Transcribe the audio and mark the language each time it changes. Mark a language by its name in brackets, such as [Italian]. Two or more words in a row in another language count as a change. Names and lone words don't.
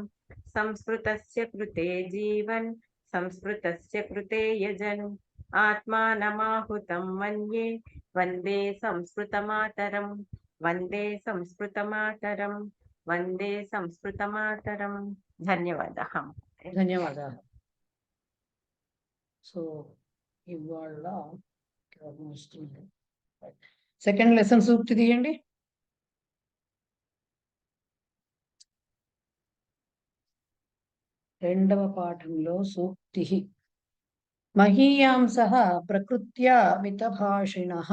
[Sanskrit] संस्कृतस्य कृते जीवन् संस्कृतस्य कृते यजन् आत्मानमाहुतं मन्ये वन्दे संस्कृतमातरम्। वन्दे संस्कृतमातरम्। वन्दे संस्कृतमातरम्। ధన్యవాదాः. [Telugu] ధన్యవాదాలు. సో ఇవాళ [English] second lesson [Telugu] సూక్తి తీయండి. రెండవ పాఠంలో సూక్తి [Sanskrit] మహీయాంసః ప్రకృత్యా మితభాషిణః.